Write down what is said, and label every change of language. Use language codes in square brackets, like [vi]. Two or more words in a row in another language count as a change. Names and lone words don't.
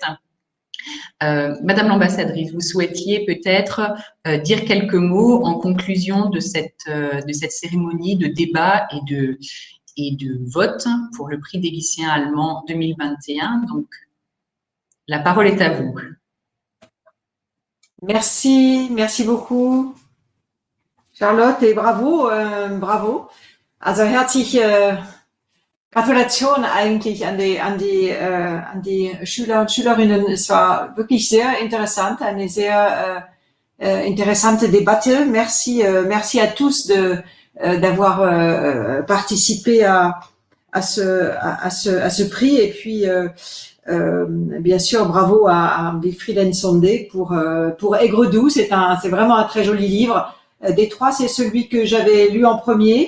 [fr] Madame l'ambassadrice, vous souhaitiez peut-être dire quelques mots en conclusion de cette cérémonie de débat et de vote pour le prix des lycéens allemands 2021. Donc, la parole est à vous. Merci beaucoup, Charlotte, et bravo. [de] Also herzliche Gratulation eigentlich an die Schüler und Schülerinnen. Es war wirklich sehr interessant, eine sehr interessante Debatte. [fr] Merci à tous d'avoir participé à ce prix, et puis bien sûr bravo à Wilfried Nsondé pour Aigre-Doux. C'est vraiment un très joli livre. Des 3, c'est celui que j'avais lu en premier.